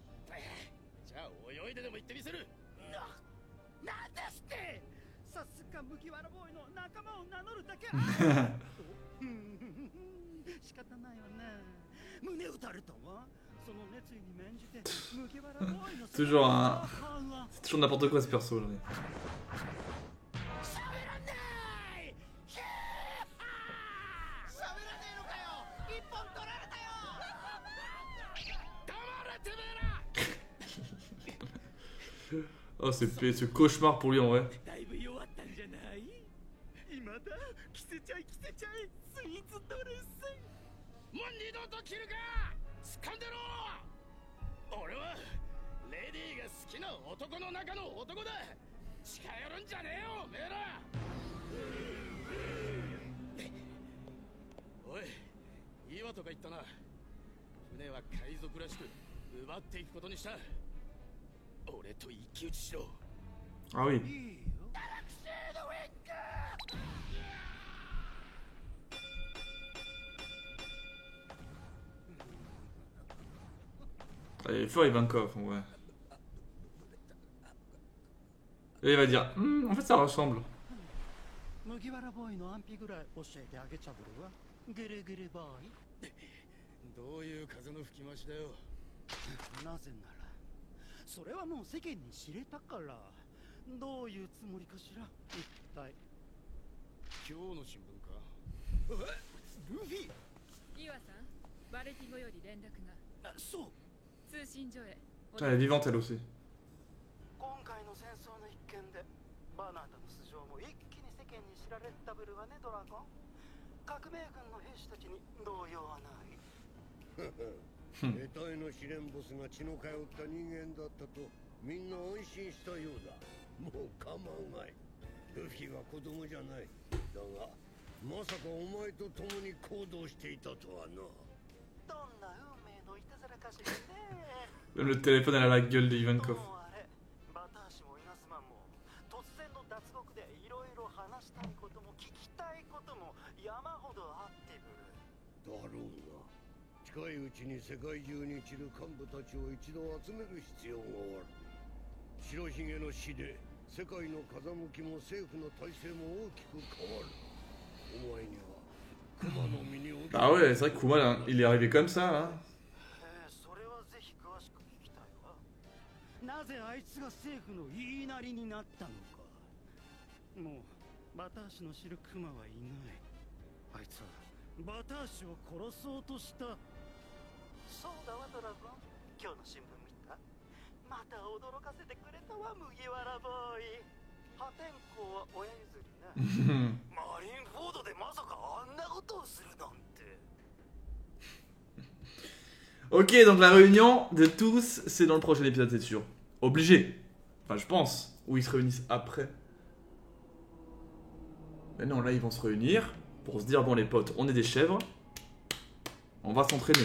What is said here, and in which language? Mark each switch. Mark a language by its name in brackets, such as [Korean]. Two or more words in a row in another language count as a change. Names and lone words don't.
[Japanese] じゃあ泳いででも行ってみせる。なんですって。さすが麦わらボーイの仲間を名乗るだけ。仕方ないわね。胸打たれたわ。その熱意に免じて麦わらボーイの [French] Toujours un... C'est toujours n'importe quoi ce perso là. [Japanese] 黙 [French] Oh, ce cauchemar pour lui en vrai. [Japanese] だいぶ弱ったんじゃない？今だ、着せちゃい着せちゃい、スイーツドレス。もう二度と着るか。掴んでろ。俺はレディーが好きな男の中の男だ。近寄るんじゃねえよ、おめえら。おい、岩とか言ったな。船は海賊らしく奪っていくことにした。俺と一騎打ちしろ。 [French] Ah oui. Il est fort Ivankov en vrai. Et il va dire en fait ça ressemble. [Japanese] 麦わらボーイの安否ぐらい教えてあげちゃぶるわ。グルグルボーイ。どういう風の吹き回しだよ。なぜならそれはもう世間に知れたから。どういうつもりかしら一体。今日の新聞か。ルフィ。イワさん、バレティゴより連絡が。そう。通信所へ。 [French] Elle est vivante elle aussi. [Japanese] 今回の戦争の一件でバナータの素性も一気に世間に知られたぶるわね、ドラゴン。革命軍の兵士たちに動揺はない。得体の試練ボスが血の通った人間だったとみんな安心したようだ。もう構うまい。ルフィは子供じゃない。だがまさかお前と共に行動していたとはな。どんな運命のいたずら [French] Le téléphone elle a la gueule de Ivankov. [Japanese] 近いうちに世界中に散る幹部たちを一度集める必要がある。白ひげの死で世界の風向きも政府の体制も大きく変わる。お前にはクマの身に起きる。 [French] Ah ouais, c'est vrai que Kuma il est arrivé comme ça là. [Japanese] それはぜひ詳しく聞きたいわ。なぜあいつが政府の言いなりになったのか。もうバター氏の知るクマはいない。あいつはバター氏を殺そうとした。そうだわドラゴン。今日の新聞見た？また驚かせてくれたわ麦わらボーイ。破天荒は親譲りな。マリンフォードでまさかあんなことをするなんて。 [French] Ok, donc la réunion de tous, c'est dans le prochain épisode, c'est sûr. Obligé. Enfin, je pense. Ou ils se réunissent après. Mais non, là, ils vont se réunir pour se dire, bon, les potes, on est des chèvres. On va s'entraîner.